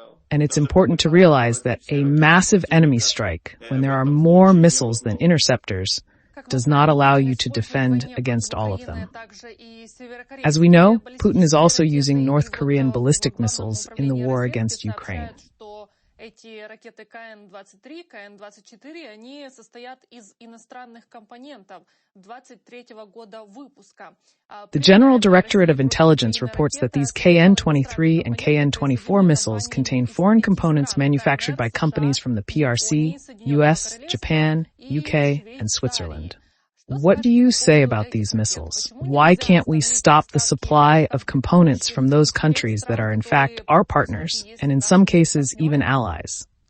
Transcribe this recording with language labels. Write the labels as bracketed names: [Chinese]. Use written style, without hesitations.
[English] And it's important to realize that a massive enemy strike, when there are more missiles than interceptors, does not allow you to defend against all of them. As we know, Putin is also using North Korean ballistic missiles in the war against Ukraine. [Russian] Эти ракеты КН-23, КН-24, они состоят из иностранных компонентов 23-го года выпуска. [English] The General Directorate of Intelligence reports that these KN-23 and KN-24 missiles contain foreign components manufactured by companies from the PRC, US, Japan, UK, and Switzerland. What do you say about these missiles? Why can't we stop the supply of components from those countries that are in fact our partners, and in some cases even allies?